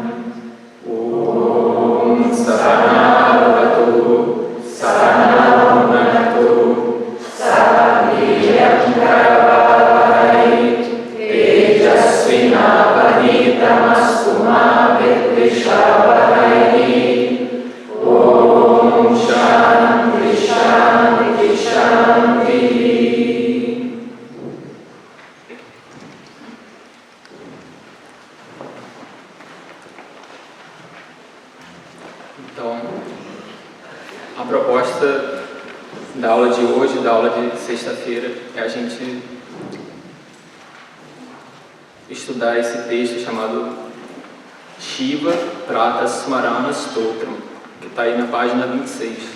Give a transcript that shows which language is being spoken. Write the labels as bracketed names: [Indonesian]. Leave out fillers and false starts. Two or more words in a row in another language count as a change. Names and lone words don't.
[Sanskrit] Om Sahana-vavatu Sahana-bhunatu Saha-viryaṁ-karavavahai Tejasvinavadhitamastu ma vidvishavahai. Om Shanti Shanti Shanti. [Portuguese] Então, a proposta da aula de hoje, da aula de sexta-feira, é a gente estudar esse texto chamado Shiva Prata Smarana Stotram, que está aí na página 26.